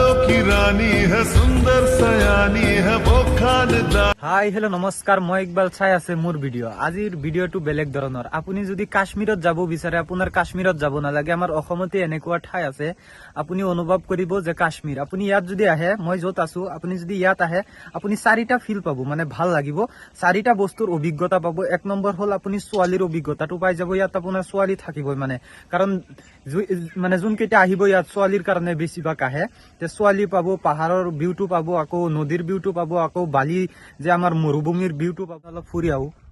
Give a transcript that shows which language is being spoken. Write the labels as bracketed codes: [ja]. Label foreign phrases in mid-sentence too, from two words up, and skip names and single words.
[hi] की रानी है सुंदर सयानी है वो खानदान। [as] হাই হেল্ল' নমস্কাৰ মই ইকবাল চাই আছে মোৰ ভিডিঅ' আজিৰ ভিডিঅ'টো বেলেগ ধৰণৰ আপুনি যদি কাশ্মীৰত যাব বিচাৰে আপোনাৰ কাশ্মীৰত যাব নালাগে আমাৰ অসমতে এনেকুৱা ঠাই আছে আপুনি অনুভৱ কৰিব যে কাশ্মীৰ আপুনি ইয়াত যদি আহে মই য'ত আছো আপুনি যদি ইয়াত আহে আপুনি চাৰিটা ফিল পাব মানে ভাল লাগিব চাৰিটা বস্তুৰ অভিজ্ঞতা পাব এক নম্বৰ হ'ল আপুনি ছোৱালীৰ অভিজ্ঞতাটো পাই যাব ইয়াত আপোনাৰ ছোৱালী থাকিবই মানে কাৰণ মানে যোনকেইটা আহিব ইয়াত ছোৱালীৰ কাৰণে বেছিভাগ আহে তে ছোৱালী পাব পাহাৰৰ ভিউটো পাব আকৌ নদীৰ ভিউটো পাব আকৌ বালি যে [bn] আমার মরুভূমির [as] ভিউটো পাব অলপ ফুৰি আহো